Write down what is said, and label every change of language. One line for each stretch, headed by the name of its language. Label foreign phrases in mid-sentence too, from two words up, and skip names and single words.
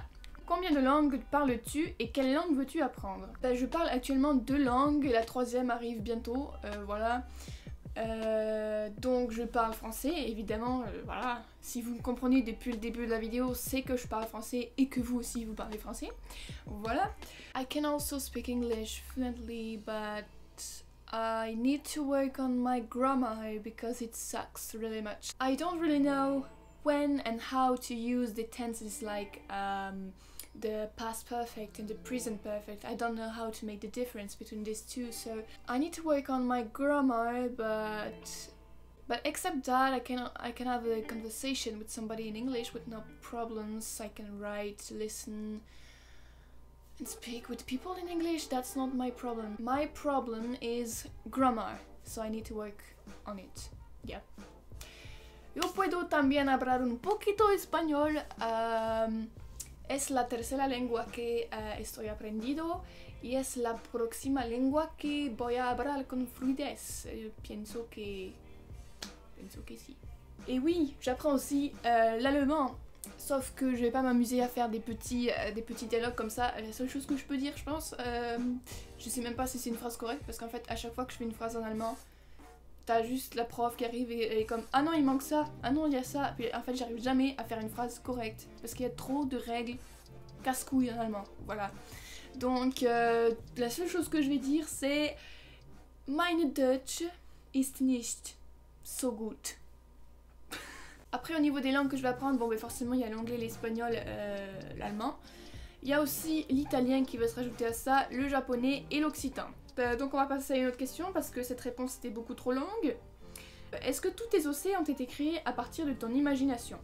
French: Combien de langues parles-tu et quelle langue veux-tu apprendre? Je parle actuellement 2 langues, la 3e arrive bientôt, voilà. Donc je parle français, évidemment, voilà. Si vous me comprenez depuis le début de la vidéo, c'est que je parle français et que vous aussi vous parlez français, voilà.
English: I can also speak English fluently, but I need to work on my grammar because it sucks really much. I don't really know when and how to use the tenses like the past perfect and the present perfect. I don't know how to make the difference between these two, so I need to work on my grammar, but except that I can have a conversation with somebody in English with no problems. I can write, listen and speak with people in English. That's not my problem. My problem is grammar, so I need to work on it. Yeah.
Spanish: Yo puedo también hablar un poquito español. Es la tercera lengua que estoy aprendiendo y es la próxima lengua que voy a hablar con fluidez. Pienso que si.
French: Et oui, j'apprends aussi l'allemand. Sauf que je vais pas m'amuser à faire des petits dialogues comme ça. La seule chose que je peux dire, je pense, je sais même pas si c'est une phrase correcte, parce qu'en fait, à chaque fois que je fais une phrase en allemand, t'as juste la prof qui arrive et comme ah non il manque ça, ah non il y a ça, puis en fait j'arrive jamais à faire une phrase correcte parce qu'il y a trop de règles casse-couilles en allemand, voilà. Donc la seule chose que je vais dire c'est
German: meine Deutsch ist nicht so gut.
French: Après au niveau des langues que je vais apprendre, bon ben forcément il y a l'anglais, l'espagnol, l'allemand. Il y a aussi l'italien qui va se rajouter à ça, le japonais et l'occitan. Donc on va passer à une autre question parce que cette réponse était beaucoup trop longue. Est-ce que tous tes OC ont été créés à partir de ton imagination?